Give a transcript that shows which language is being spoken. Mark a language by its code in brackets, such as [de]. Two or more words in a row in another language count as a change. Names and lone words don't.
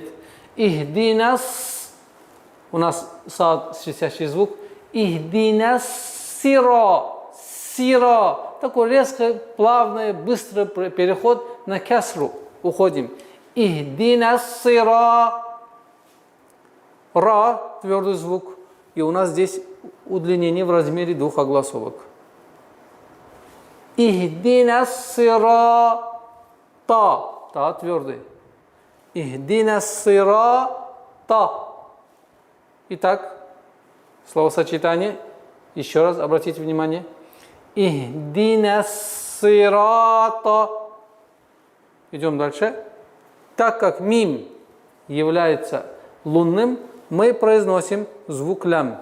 [ru] «Ихдинас», у нас свистящий звук, [ar] «اهدنا الصرا», [ru] «сира», такой резкий, плавный, быстрый переход на кесру, уходим. [ar] «اهدنا الصرا», [ru] «ра», твердый звук. И у нас здесь удлинение в размере двух огласовок. [ar] اهدنا الصراط. [ru] Та твердый. [ar] اهدنا الصراط. [ru] Итак, словосочетание. Еще раз обратите внимание. [ar] اهدنا الصراط. [ru] Идем дальше. Так как мим является лунным, мы произносим звук лям.